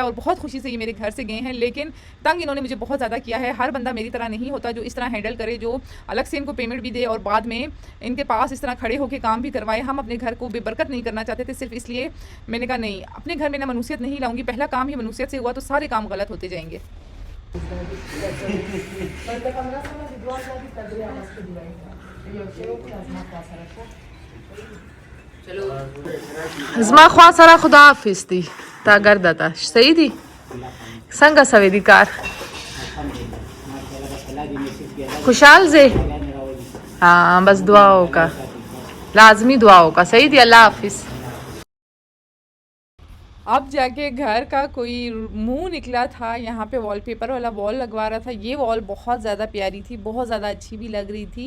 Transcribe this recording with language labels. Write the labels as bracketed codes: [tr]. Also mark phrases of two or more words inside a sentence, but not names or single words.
[ur] اور بہت خوشی سے یہ میرے گھر سے گئے ہیں، لیکن تنگ انہوں نے مجھے بہت زیادہ کیا ہے. ہر بندہ میری طرح نہیں ہوتا جو اس طرح ہینڈل کرے، جو الگ سے ان کو پیمنٹ بھی دے اور بعد میں ان کے پاس اس طرح کھڑے ہو کر کام بھی کروائے. ہم اپنے گھر کو بے برکت نہیں کرنا چاہتے تھے، صرف اس لیے میں نے کہا نہیں، اپنے گھر میں نا منحوسیت نہیں لاؤں گی. پہلا کام ہی منحوسیت سے ہوا تو سارے کام غلط ہوتے جائیں گے. [ps] زما خوا سره خداحافظ دي تا ګرده صحیح دي څنګه سوي دي کار خوشحال زه [ur] ہاں بس دعاؤں کا لازمی دعاؤں کا صحیح تھی۔ اللہ حافظ. اب جا کے گھر کا کوئی منہ نکلا تھا. یہاں پے وال پیپر والا وال لگوا رہا تھا۔ یہ وال بہت زیادہ پیاری تھی، بہت زیادہ اچھی بھی لگ رہی تھی.